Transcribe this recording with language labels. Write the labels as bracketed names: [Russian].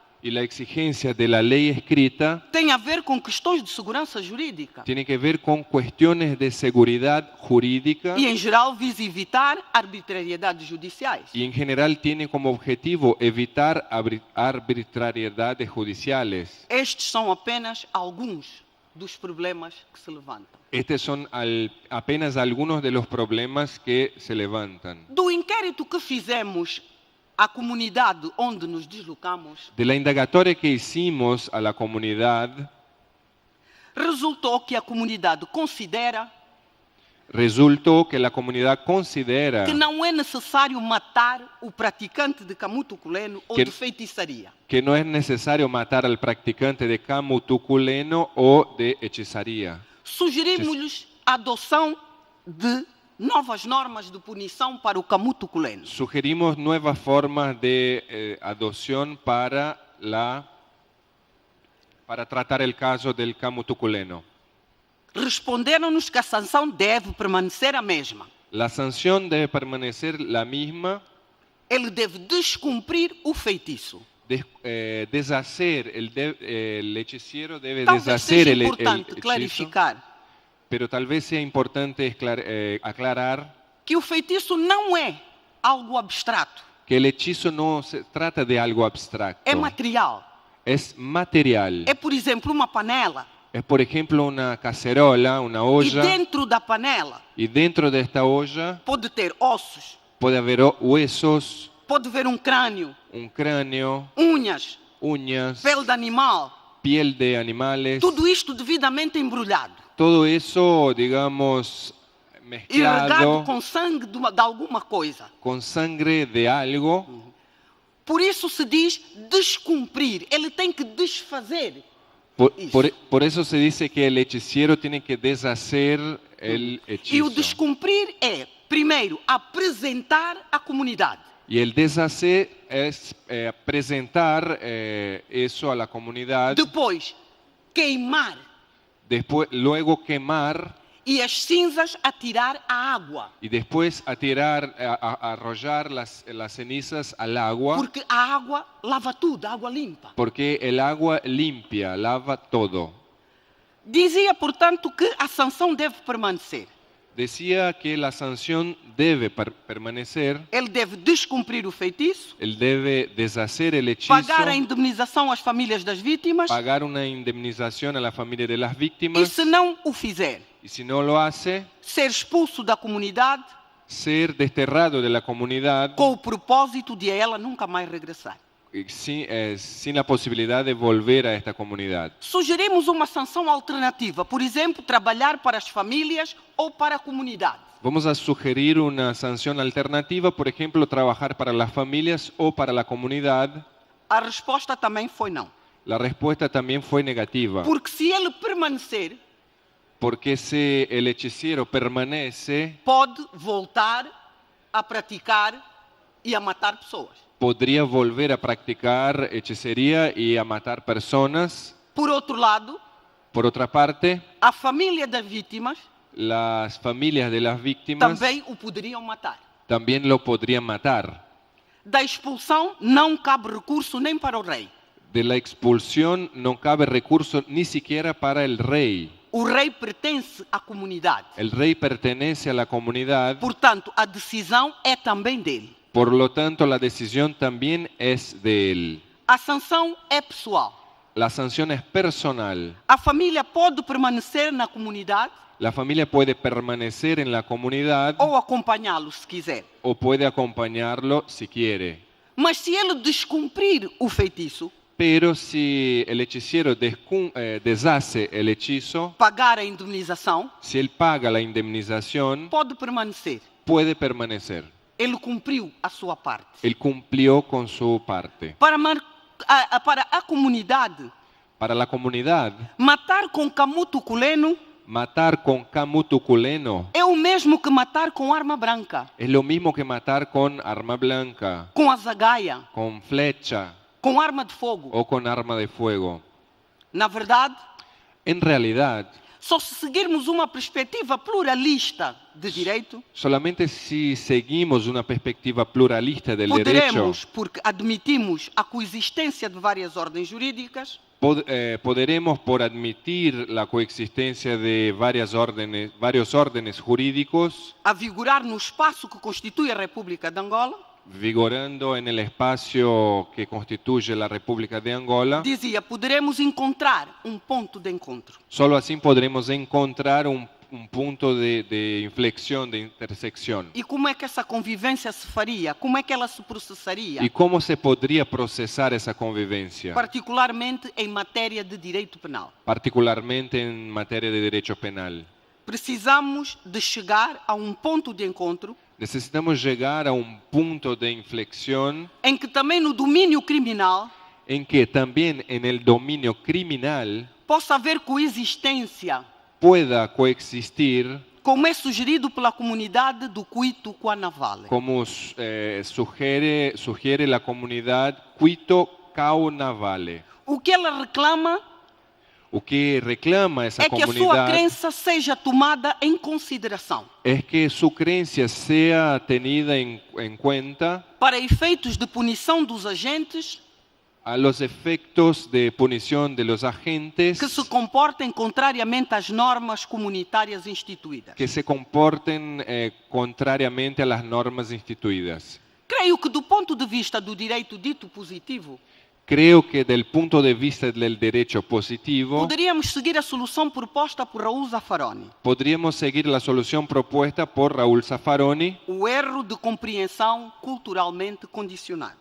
[Spanish] y la exigencia de la ley escrita [Portuguese] tem a ver com questões de segurança jurídica [Spanish] tiene que ver con cuestiones de seguridad jurídica [Portuguese] e, em geral, visa evitar arbitrariedades judiciais. [Spanish] y en general tiene como objetivo evitar arbitrariedades judiciales. [Portuguese] Estes são apenas alguns dos problemas que se levantam. [Spanish] Estos son apenas algunos de los problemas que se levantan. [Portuguese] Do inquérito que fizemos à comunidade onde nos deslocamos, [Spanish] De la indagatoria que hicimos a la comunidad, [Portuguese] resultou que a comunidade [Spanish] resultó que la comunidad considera [Portuguese] que não é necessário matar o praticante de camutuculeno ou [Spanish] Que- [Portuguese] de feitiçaria. [Spanish] que no es necesario matar al practicante de camutuculeno o de hechizaría. [Portuguese] Sugerimos-lhes a adoção de novas normas de punição para o camutuculeno. [Spanish] Sugerimos nuevas formas de adopción para tratar el caso del camutuculeno. [Portuguese] responderam-nos que a sanção deve permanecer a mesma. [Spanish] La sanción debe permanecer la misma, [Portuguese] Ele deve descumprir o feitiço. [Spanish] deshacer, el hechicero debe [Portuguese] Talvez [Spanish] deshacer [Portuguese] seja [Spanish] el [Portuguese] importante [Spanish] hechizo, [Portuguese] clarificar [Spanish] pero tal vez sea importante aclarar [Portuguese] que o feitiço não é algo abstrato, [Spanish] que el hechizo no se trata de algo abstracto, [Portuguese] é material. [Spanish] es material. [Portuguese] É, por exemplo, uma panela. [Spanish] Es, por ejemplo, una cacerola, una [Portuguese] E [Spanish] olla, [Portuguese] dentro da panela [Spanish] y dentro de esta olla [Portuguese] pode ter ossos, [Spanish] puede haber huesos, [Portuguese] pode haver um crânio, [Spanish] un cráneo, [Portuguese] unhas, [Spanish] uñas, [Portuguese] pele de animal. [Spanish] piel de animales, [Portuguese] Tudo isto devidamente embrulhado [Spanish] todo eso, digamos, [Portuguese] e regado [Spanish] mezclado [Portuguese] com sangue de alguma coisa. [Spanish] con sangre de algo. [Portuguese] Por isso se diz descumprir. Ele tem que desfazer. [Spanish] Por eso se dice que el hechicero tiene que deshacer el [Portuguese] E o [Spanish] hechizo. [Portuguese] descumprir é, primeiro, apresentar à comunidade. [Spanish] Y el deshacer es presentar eso a la comunidad, [Portuguese] Depois, queimar [Spanish] luego quemar [Portuguese] e as cinzas atirar à água. [Spanish] y después a arrojar las cenizas al agua, [Portuguese] Porque a água lava tudo, a água limpa. [Spanish] porque el agua limpia, lava todo. [Portuguese] Dizia, portanto, que a sanção deve permanecer. [Spanish] Decía que la sanción debe permanecer, [Portuguese] Ele deve descumprir o feitiço, [Spanish] él debe deshacer el hechizo, [Portuguese] pagar a indemnização às famílias das vítimas [Spanish] pagar una indemnización a la familia de las [Portuguese] e, [Spanish] víctimas, [Portuguese] se não o fizer, [Spanish] y si no lo hace, [Portuguese] ser expulso da comunidade [Spanish] ser desterrado de la comunidad [Portuguese] com o propósito de a ela nunca mais regressar. [Spanish] sin la posibilidad de volver a esta comunidad. [Portuguese] Sugerimos uma sanção alternativa, por exemplo, trabalhar para as famílias ou para a comunidade. [Spanish] Vamos a sugerir una sanción alternativa, por ejemplo, trabajar para las familias o para la comunidad. [Portuguese] A resposta também foi não. [Spanish] La respuesta también fue negativa, [Portuguese] Porque se ele permanecer, [Spanish] porque si el hechicero permanece, [Portuguese] pode voltar a praticar e a matar pessoas. [Spanish] podría volver a practicar hechicería y a matar personas. [Portuguese] Por outro lado, [Spanish] Por otra parte, [Portuguese] a família das vítimas [Spanish] las familias de las víctimas [Portuguese] também o poderiam matar. [Spanish] también lo podrían matar. [Portuguese] Da expulsão não cabe recurso nem para o rei. [Spanish] De la expulsión no cabe recurso ni siquiera para el rey. [Portuguese] O rei pertence à comunidade. [Spanish] El rey pertenece a la comunidad, [Portuguese] Portanto, a decisão é também dele. [Spanish] por lo tanto la decisión también es de él. [Portuguese] A sanção é pessoal. [Spanish] La sanción es personal. [Portuguese] A família pode permanecer na comunidade [Spanish] La familia puede permanecer en la comunidad [Portuguese] ou acompanhá-lo se quiser. [Spanish] o puede acompañarlo si quiere. [Portuguese] Mas se ele descumprir o feitiço, [Spanish] Pero si el hechicero deshace el hechizo, [Portuguese] pagar a indemnização, [Spanish] si él paga la indemnización, [Portuguese] pode permanecer. [Spanish] puede permanecer. [Portuguese] Ele cumpriu a sua parte. [Spanish] Él cumplió con su parte. [Portuguese] Para a comunidade, [Spanish] Para la comunidad, [Portuguese] matar com camuto culeno [Spanish] matar con camutuculeno [Portuguese] é o mesmo que matar com arma branca, [Spanish] es lo mismo que matar con arma blanca, [Portuguese] com azagaia, [Spanish] con flecha [Portuguese] com arma de fogo. [Spanish] o con arma de fuego. [Portuguese] Na verdade, [Spanish] En realidad, [Portuguese] só se seguirmos uma perspectiva pluralista de direito, [Spanish] solamente si seguimos una perspectiva pluralista del derecho, [Portuguese] poderemos, porque admitimos a coexistência de várias ordens jurídicas, [Spanish] poderemos, por admitir la coexistencia de varios órdenes jurídicos, [Portuguese] avigorar no espaço que constitui a República de Angola, [Spanish] vigorando en el espacio que constituye la República de Angola. [Portuguese] dizia, poderemos encontrar ponto de encontro. [Spanish] Solo así podremos encontrar un punto de inflexión, de intersección. [Portuguese] E como é que essa convivência se faria? Como é que ela se processaria? [Spanish] ¿Y cómo se podría procesar esa convivencia? [Portuguese] Particularmente em matéria de direito penal. [Spanish] Particularmente en materia de derecho penal. [Portuguese] Precisamos de chegar a ponto de encontro [Spanish] Necesitamos llegar a un punto de inflexión [Portuguese] em que também no domínio criminal [Spanish] en que también en el dominio criminal [Portuguese] possa haver coexistência, [Spanish] pueda coexistir, [Portuguese] como é sugerido pela comunidade do Cuito Cuanavale. [Spanish] como sugiere la comunidad Cuito Caunavale. [Portuguese] O que ela reclama [Spanish] o que reclama essa [Portuguese] é que a sua comunidade crença seja tomada em consideração [Spanish] es que su creencia sea tenida en cuenta [Portuguese] para efeitos de punição dos agentes [Spanish] a los efectos de punición de los agentes [Portuguese] que se comportem contrariamente às normas comunitárias instituídas. [Spanish] que se comporten contrariamente a las normas instituidas. [Portuguese] Creio que, do ponto de vista do direito dito positivo, [Spanish] Creo que del punto de vista del derecho positivo, [Portuguese] poderíamos seguir a solução proposta por Raul Zaffaroni. [Spanish] podríamos seguir la solución propuesta por Raúl Zaffaroni, [Portuguese] O erro de compreensão culturalmente condicionado.